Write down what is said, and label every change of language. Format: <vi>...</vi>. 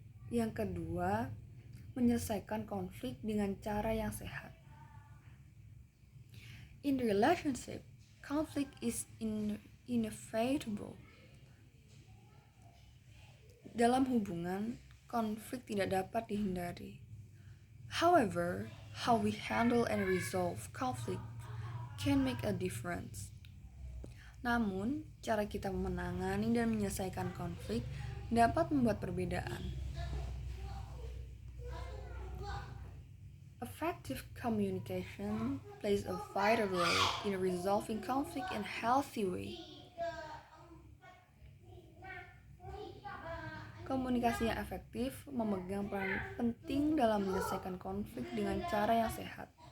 <id>Yang kedua, menyelesaikan konflik dengan cara yang sehat.</id> <en>In the relationship, conflict is inevitable.</en> <id>Dalam hubungan, konflik tidak dapat dihindari.</id> <en>However, how we handle and resolve conflict can make a difference.</en> <id>Namun, cara kita menangani dan menyelesaikan konflik dapat membuat perbedaan.</id> <en>Effective communication plays a vital role in resolving conflict in a healthy way.</en> <id>Komunikasi yang efektif memegang peran penting dalam menyelesaikan konflik dengan cara yang sehat.</id>